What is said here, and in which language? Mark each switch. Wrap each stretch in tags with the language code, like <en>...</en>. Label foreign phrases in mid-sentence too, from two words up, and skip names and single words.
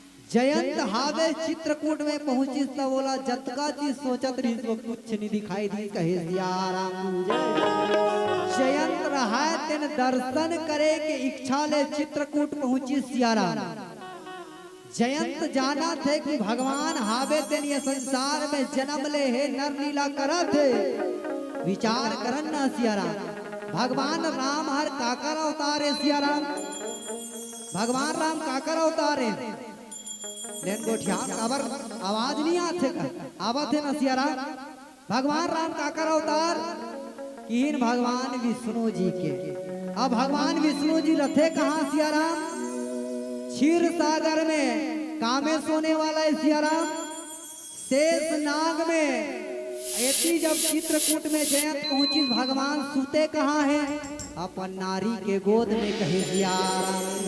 <hne>जयंत हावे चित्रकूट में पहुंची तो बोला जतका चीज सोचत रही वो कुछ नहीं दिखाई दी कहे सियाराम जयंत रहा तेन दर्शन करे के इच्छा ले चित्रकूट पहुंची सियाराम जयंत जाना थे कि भगवान हावे तेन ये संसार में जन्म ले है नर लीला करा थे विचार करन ना सियाराम भगवान राम हर काकर अवतारे सियाराम भगवान राम काकर अवतारे लेन गोठिया काबर आवाज नहीं आते का आवत है ना सियाराम भगवान राम काकर अवतार कीन भगवान विष्णु जी के अब भगवान विष्णु जी रथे कहाँ सियाराम क्षीर सागर में कामे सोने वाला है सियाराम शेष नाग में ऐसी जब चित्रकूट में जयंत पहुंची भगवान सुते कहाँ है अपन नारी के गोद में कहे सियाराम</hne>